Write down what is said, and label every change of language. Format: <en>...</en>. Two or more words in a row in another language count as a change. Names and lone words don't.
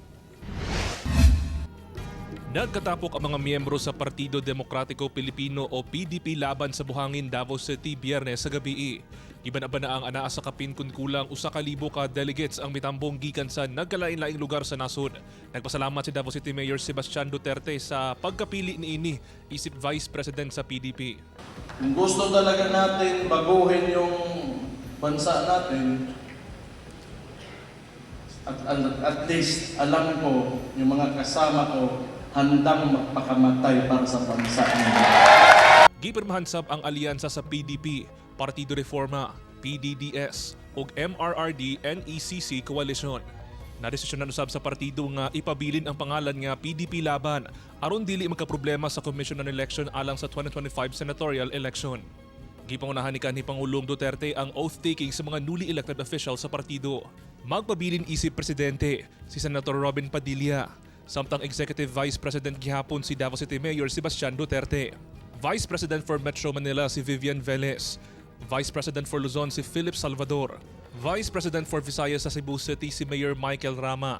<ceb>Nagkatapok ang mga miyembro sa Partido Demokratiko Pilipino o PDP laban sa buhangin Davao City Biyernes sa gabi. Iban-aba na ang anaa sa kapin kun kulang 1,000 ka delegates ang mitambong gikan sa nagkalain-laing lugar sa nasod. Nagpasalamat si Davao City Mayor Sebastian Duterte sa pagkapili niini isip</ceb> <en>Vice President</en> <ceb>sa PDP.</ceb> <tl>Kung gusto talaga natin baguhin yung bansa natin,</tl> <en>at least</en> <tl>alam ko yung mga kasama ko handang magpakamatay para sa bansa nila.</tl> <ceb>Gipirmahan sab ang alyansa sa PDP, Partido Reforma, PDDS ug MRRD-NECC Coalition. Nadesisyonan usab sa partido nga ipabilin ang pangalan nga PDP Laban aron dili magkaproblema sa Commission on Election alang sa 2025</ceb> <en>senatorial election.</en> <ceb>Gipangunahan ni kanhi Pangulong Duterte ang oath-taking sa mga</ceb> <en>newly elected officials</en> <ceb>sa partido. Magpabilin isip Presidente si Senator Robin Padilla, samtang</ceb> <en>Executive Vice President</en> <ceb>gihapon si Davao City Mayor Sebastian Duterte.</ceb> <en>Vice President for</en> <ceb>Metro Manila si Vivian Velez.</ceb> <en>Vice President for</en> <ceb>Luzon si Philip Salvador.</ceb> <en>Vice President for</en> <ceb>Visayas sa Cebu City si Mayor Michael Rama.</ceb>